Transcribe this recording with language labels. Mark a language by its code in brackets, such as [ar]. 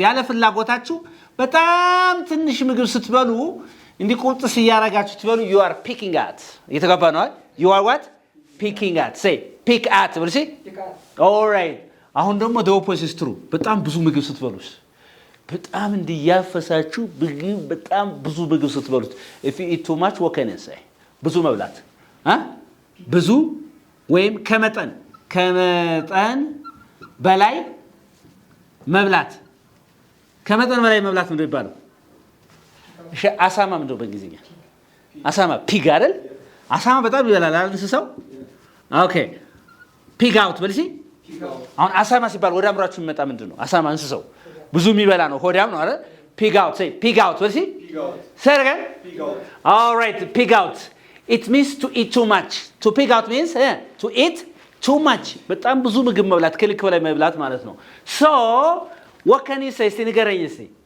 [am] ያለ ፍላጎታችሁ በጣም ትንሽ ምግብ ስትበሉ እንዲህ ቁርጥስ እያረጋችሁ ትበሉ [en] you are picking at. [am] እየተገባ ነው አይደል? [en] You are what? Picking at. Say pick at. ብለሽ all right. [am] አሁን ደግሞ [en] the opposite is true. [am] በጣም ብዙ ምግብ ስትበሉስ በጣም እንዲያፈሳችሁ በጣም ብዙ ምግብ ስትበሉት [en] if you eat too much what can I say? [am] ብዙ መብላት ብዙ ወይም ከመጠን በላይ መብላት ከመጠን በላይ መብላት ምንድነው ይባላል? እሺ አሳማ ምንድነው በእንግሊዝኛ? አሳማ ፒግ አይደል? አሳማ በጣም ይበላል አይደል እንስሳው? ኦኬ ፒግ አውት በልሲ አሁን አሳማ ሲባል ወደ አእምሯችሁ የሚመጣ ምንድነው? አሳማ እንስሳው ብዙ የሚበላ ነው ሆዳም ነው አይደል? [en] ፒግ አውት say pig out በልሲ say it again pig out all right pig out it means to eat too much to pig out means to eat too much [am] በጣም ብዙ ምግብ መብላት ከልክ በላይ መብላት ማለት ነው [en] so what can you say [am] እስቲ ንገረኝ እስቲ